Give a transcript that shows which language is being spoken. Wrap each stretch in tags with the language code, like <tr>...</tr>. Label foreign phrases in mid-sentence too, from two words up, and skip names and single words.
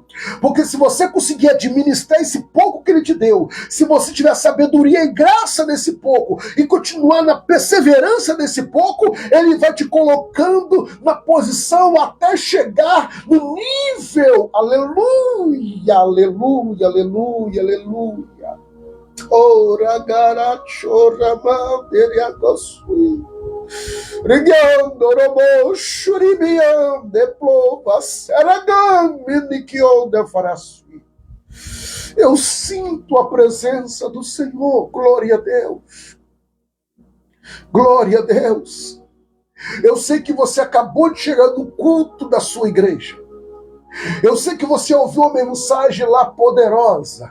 <pt>Porque se você conseguir administrar esse pouco que ele te deu, se você tiver sabedoria e graça nesse pouco e continuar na perseverança desse pouco, ele vai te colocando na posição até chegar no nível. Aleluia, aleluia, aleluia, aleluia. Ora garachora manderiagosui. Rigando robo shuribian de plova seragam minikion de farasui. Eu sinto a presença do Senhor. Glória a Deus. Glória a Deus. Eu sei que você acabou de chegar no culto da sua igreja. Eu sei que você ouviu uma mensagem lá poderosa.</pt>